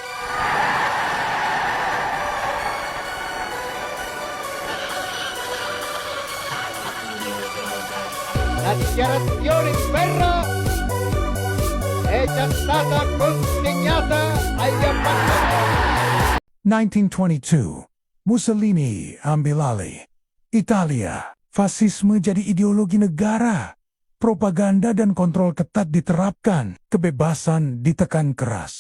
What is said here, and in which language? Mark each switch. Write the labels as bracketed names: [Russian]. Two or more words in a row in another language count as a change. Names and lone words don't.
[Italian] La dichiarazione di guerra è già stata consegnata agli ambasciatori. [Indonesian] 1922, Mussolini ambil alih. Italia, fasisme jadi ideologi negara. Propaganda dan kontrol ketat diterapkan, kebebasan ditekan keras.